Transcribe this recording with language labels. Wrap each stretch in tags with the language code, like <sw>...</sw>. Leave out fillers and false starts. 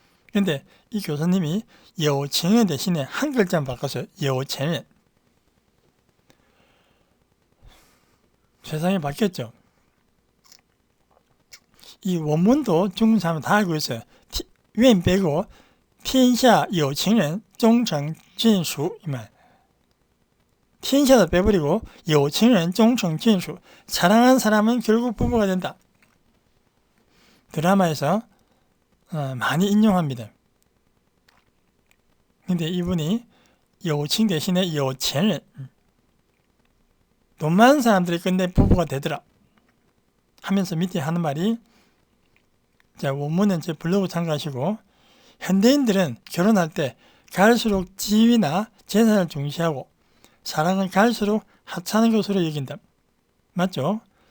<ko>그런데 이 교수님이 여친은 대신에 한 글자만 바꿔서 여친은. 세상이 바뀌었죠. 이 원문도 중국 사람은 다 알고 있어요.</ko> <zh>愿빼고 天下有情人终成眷属</zh> <ko>이 말.</ko> <zh>天下도</zh> <ko>빼버리고</ko> <zh>有情人终成眷属.</zh> <ko>사랑한 사람은 결국 부부가 된다. 드라마에서 많이 인용합니다. 근데 이분이 有情 대신에 有钱人. 돈 많은 사람들이 끝내 부부가 되더라 하면서 밑에 하는 말이, 자, 원문은 제 블로그 참고하시고, 현대인들은 결혼할 때 갈수록 지위나 재산을 중시하고 사랑은 갈수록 하찮은 것으로 여긴다. 맞죠?</ko>